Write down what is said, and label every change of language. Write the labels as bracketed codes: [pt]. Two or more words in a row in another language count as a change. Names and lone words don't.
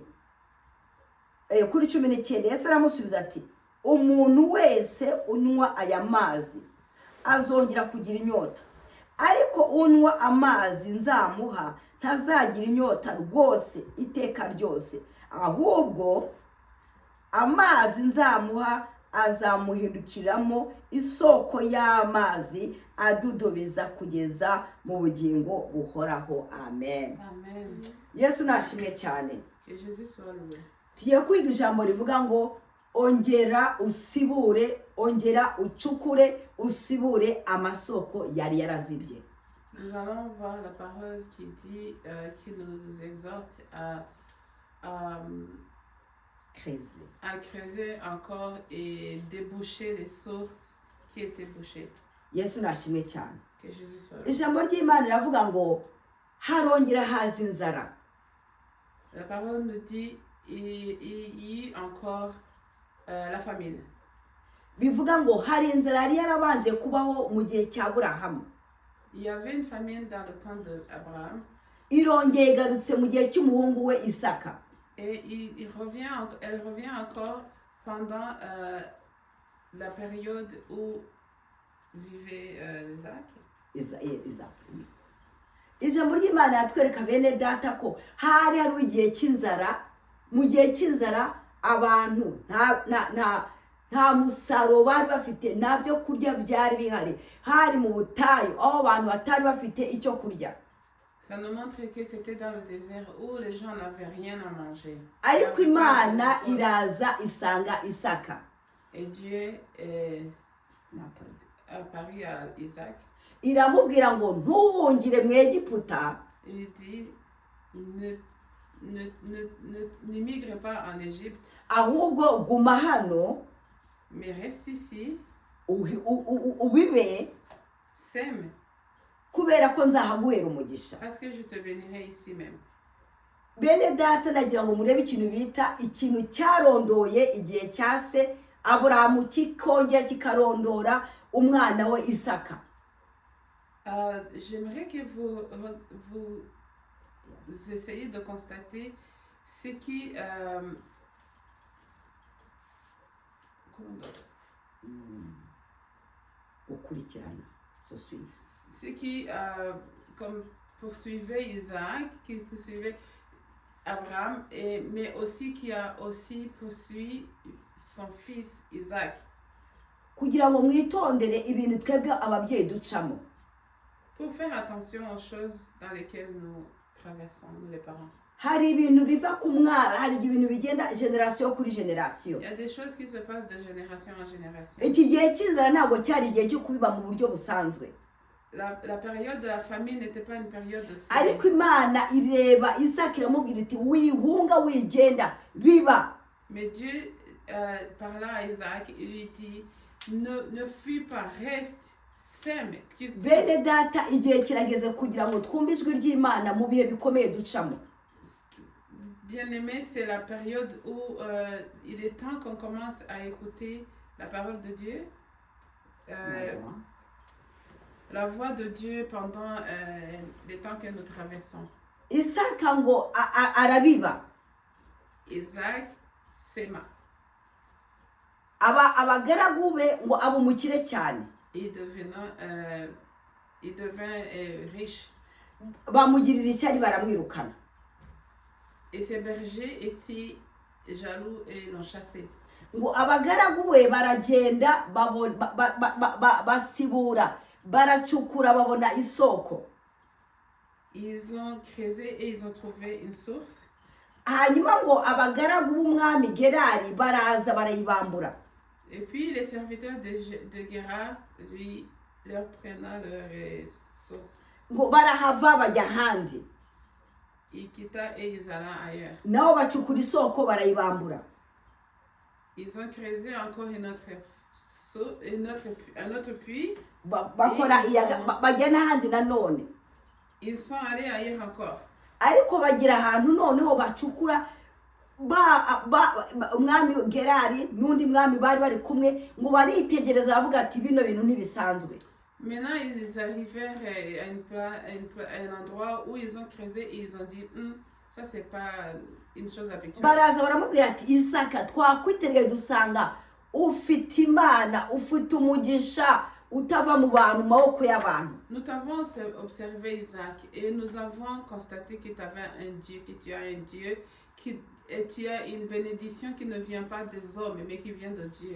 [rw] kuri 19, Yesu aramusubiza ati umuntu wese unywa aya mazi azongera kugira inyota, ariko unywa amazi nzamuha ntazagira inyota rwose iteka ryose, ahubwo amazi nzamuha azamuhindukiramo isoko y'amazi adudubiza kugeza mu bugingo buhoraho. Amen. Amen. Yesu nashimye cyane. [fr] Que Jésus soit loué. [rw] Tugiye kwiga ijambo rivuga ngo ongera usibure, ongera ucukure, usibure amasoko yari yarazibye. [fr] Nous allons voir la parole qui dit, qui nous exhorte à creuser encore et déboucher les sources qui étaient bouchées. [rw] Yesu nashimye cyane. [fr] Que Jésus soit loué. [rw] Ijambo ry'Imana riravuga ngo harongera haza inzara. [fr] La parole nous dit il y a encore la famine. [rw] Bivuga ngo hari inzara yari yarabanje kubaho mu gihe cya Aburahamu. [fr] Il y avait une famine dans le temps d'Abraham. [rw] Irongeye igarutse mu gihe cy'umuhungu we Isaka. [fr] Et elle revient encore pendant la période où vivait Isaac. [rw] Ijambo ry'Imana yatwereka bene data ko hari igihe cy'inzara. Mu gihe cy'inzara abantu nta musaruro bari bafite, nta byo kurya byari bihari. Hari mu butayu aho abantu batari bafite icyo kurya. [fr] Ça nous montre que c'était dans le désert où les gens n'avaient rien à manger. [rw] Ariko Imana iraza isanga Isaka. [fr] Et Dieu a parlé à Isaac. [rw] Iramubwira ngo ntuhungire mu Egiputa. [fr] Il dit n'émigre pas en Égypte. [rw] Ahubwo guma hano. [fr] Mais reste ici. [rw] Ubibe. [fr] Sème. [rw] Kubera ko nzahaguhera umugisha. [fr] Parce que je te bénirai ici même. [rw] Bene data nagira ngo murebe ikintu bita ikintu cyarondoye igihe cyase Aburahamu kikongera kikarondora umwana we Isaka. [fr] J'aimerais que vous essayez de constater ce qui ce qui comme poursuivait Isaac, qui poursuivait Abraham, mais aussi qui a aussi poursuivi son fils Isaac. [rw] Kugira ngo mwitondere ibintu twebwe ababyeyi ducamo. [fr] Pour faire attention aux choses dans lesquelles nous traversons, nous les parents. [rw] hari ibintu biva ku mwana, hari ibintu bigenda generasiyo kuri generasiyo. [fr] Il y a des choses qui se passent de génération en génération. [rw] Iki gihe cy'inzara ntabwo cyari igihe cyo kubiba mu buryo busanzwe, [fr] La période de la famine n'était pas une période de [rw] ariko [fr] série. [rw] Imana ireba Isaka iramubwira iti wihunga wigenda biba. [fr] Mais Dieu parla à Isaac, il lui dit, ne fuis pas, reste, sème. [rw] Bene data, igihe kirageze kugira ngo twumve ijwi ry'Imana mu bihe bikomeye ducamo. [fr] Bien-aimé, c'est la période où il est temps qu'on commence à écouter la parole de Dieu. La voix de Dieu pendant les temps que nous traversons. [rw] Isaka ngo arabiba. [fr] Isaac sema. [rw] Abagaragu be ngo aba umukire cyane. [fr] Il devint riche. [rw] Bamugirira ishyari baramwirukana. [fr] Et ses bergers étaient jaloux et l'ont chassé. [rw] Ngo abagaragu be baragenda basibura baracukura babona isoko. [fr] Ils ont creusé et ils ont trouvé une source. [rw] Hanyuma ngo abagaragu b'umwami Gerari baraza barayibambura. [fr] Et puis les serviteurs de Gérard leur prenaient leur source. [rw] Ngo barahava bajya ahandi. [fr] Il quitta et ils allaient ailleurs. [rw] Nao bacukura isoko barayibambura. [fr] Ils ont creusé encore un autre puits. [rw] Bakora bajya n'ahandi nanone. [fr] Ils sont allés ailleurs encore. [rw] Ariko bagira ahantu noneho bacukura umwami Gerari n'undi mwami bari bari kumwe ngo baritegereza bavuga ati bino bintu ntibisanzwe. [fr] Maintenant ils arrivèrent à un endroit où ils ont creusé et ils ont dit ça c'est pas une chose habituelle. [rw] Baraza baramubwira ati Isaka twakwitereye dusanga ufite Imana ufite umugisha utava mu bantu maboko y'abantu. [fr] Nous t'avons observé Isaac et nous avons constaté que tu avais un Dieu, que tu as un Dieu et tu as une bénédiction qui ne vient pas des hommes mais qui vient de Dieu.